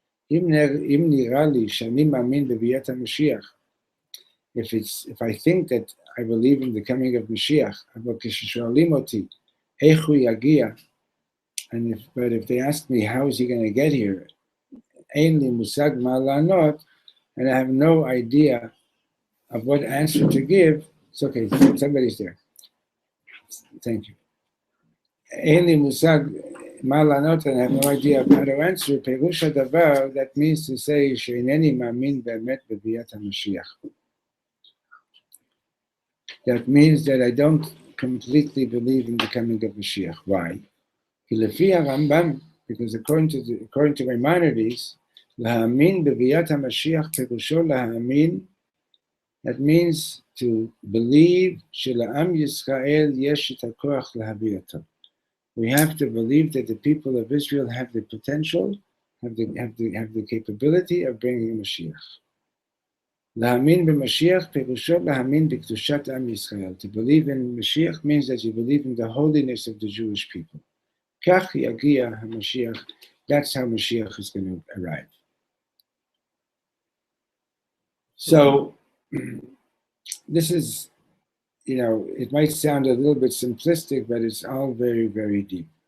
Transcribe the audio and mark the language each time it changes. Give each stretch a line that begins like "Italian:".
Hebrew: אם נראה לי שאני מאמין בביאת המשיח,
English: if I think that I believe in the coming of Mashiach,
Hebrew: אבל כששואלים אותי איך הוא יגיע,
English: but if they ask me how is he going to get here,
Hebrew: אין לי מושג מה לענות,
English: and I have no idea of what answer to give. It's okay, somebody's there. Thank you.
Hebrew: אין לי מושג מה לענות,
English: and I have no idea of how to answer.
Hebrew: פירוש הדבר,
English: that means to say
Hebrew: שאינני מאמין באמת בביאת המשיח.
English: That means that I don't completely believe in the coming of Mashiach. Why?
Hebrew: כי לפי הרמב"ם,
English: because according to Maimonides,
Hebrew: להאמין בביאת המשיח פירושו להאמין,
English: that means to believe
Hebrew: שלעם ישראל יש את הכוח להביא אותו.
English: We have to believe that the people of Israel have the potential, have the capability of bringing Mashiach.
Hebrew: להאמין במשיח פירושו להאמין בקדושת עם ישראל.
English: To believe in Mashiach means that you believe in the holiness of the Jewish people.
Hebrew: כך יגיע המשיח.
English: That's how Mashiach is going to arrive. So, this is, it might sound a little bit simplistic, but it's all very, very deep.